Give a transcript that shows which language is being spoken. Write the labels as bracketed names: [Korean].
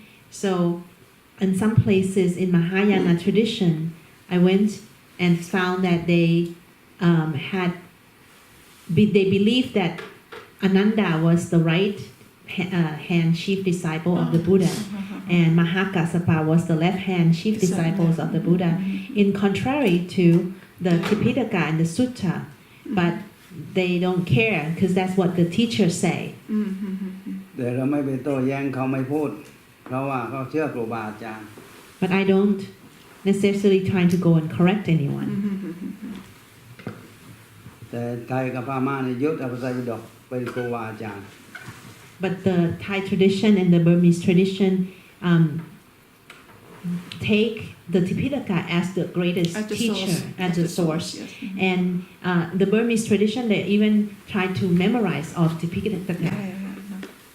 [English] So in some places in Mahayana tradition, I went and found that they believed that Ananda was the right hand chief disciple of the Buddha, and Mahakassapa was the left hand chief disciples of the Buddha, in contrary to the Tipitaka and the Sutta, but they don't care because that's what the teachers say. [Thai] แต่เราไม่ไปโต้แย้งเขาไม่พูดเพราะว่าเขาเชื่อครูบาอาจารย์ [English] But I don't necessarily trying to go and correct anyone. [Thai] แต่ไทยกับพม่านี่ยึดเอาพระไตรปิฎกเป็นครูบาอาจารย์ [English] But the Thai tradition and the Burmese tradition take the Tipitaka as the greatest teacher, as the source. Yes. And the Burmese tradition, they even try to memorize all the Tipitaka.